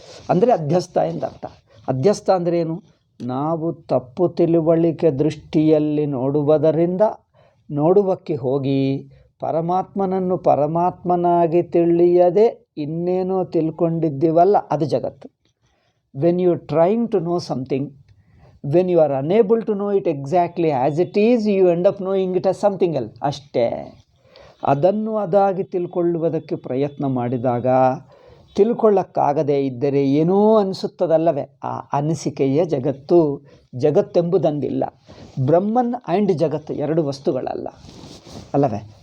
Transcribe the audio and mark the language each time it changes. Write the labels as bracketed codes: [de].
[kn] ಅಂದರೆ ಅಧ್ಯಸ್ಥ ಎಂದರ್ಥ. ಅಧ್ಯಸ್ಥ ಅಂದ್ರೇನು? ನಾವು ತಪ್ಪು ತಿಳುವಳಿಕೆ ದೃಷ್ಟಿಯಲ್ಲಿ ನೋಡುವುದರಿಂದ ನೋಡುವಕ್ಕೆ ಹೋಗಿ ಪರಮಾತ್ಮನನ್ನು ಪರಮಾತ್ಮನಾಗಿ ತಿಳಿಯದೆ ಇನ್ನೇನೋ ತಿಳ್ಕೊಂಡಿದ್ದೀವಲ್ಲ, ಅದು ಜಗತ್ತು. [en] When you trying to know something, when you are unable to know it exactly as it is, you end up knowing it as something else. [kn] ಅಷ್ಟೇ. ಅದನ್ನು ಅದಾಗಿ ತಿಳ್ಕೊಳ್ಳುವುದಕ್ಕೆ ಪ್ರಯತ್ನ ಮಾಡಿದಾಗ ತಿಳ್ಕೊಳ್ಳಕ್ಕಾಗದೇ ಇದ್ದರೆ ಏನೋ ಅನಿಸುತ್ತದಲ್ಲವೇ, ಆ ಅನಿಸಿಕೆಯೇ ಜಗತ್ತು. ಜಗತ್ತೆಂಬುದಂದಿಲ್ಲ. ಬ್ರಹ್ಮನ್ ಆ್ಯಂಡ್ ಜಗತ್ತು 2 ವಸ್ತುಗಳಲ್ಲ ಅಲ್ಲವೇ?